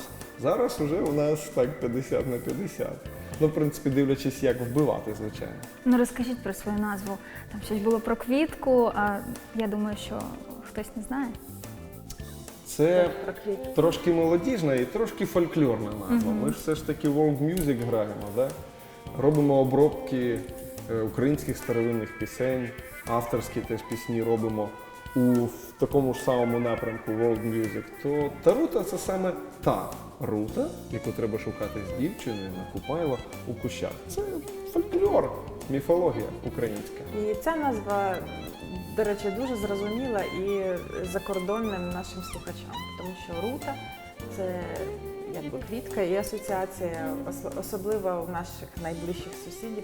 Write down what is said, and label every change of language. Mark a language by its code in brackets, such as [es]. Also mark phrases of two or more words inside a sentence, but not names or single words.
[uk] Зараз вже у нас так 50 на 50. Ну, в принципі, дивлячись, як вбивати, звичайно. Ну розкажіть про свою назву. Там щось було про квітку, а я думаю, що хтось не знає. Це трошки молодіжна і трошки фольклорна назва. Ми ж все ж таки [en] world music [uk] граємо, да? Робимо обробки українських старовинних пісень, авторські теж пісні робимо в такому ж самому напрямку [en] world music. [uk] То Тарута – це саме та рута, яку треба шукати з дівчиною на Купайло у кущах. Це фольклор, міфологія українська. І ця назва, до речі, дуже зрозуміла і закордонним нашим слухачам, тому що рута – це якби квітка і асоціація, особливо у наших найближчих сусідів.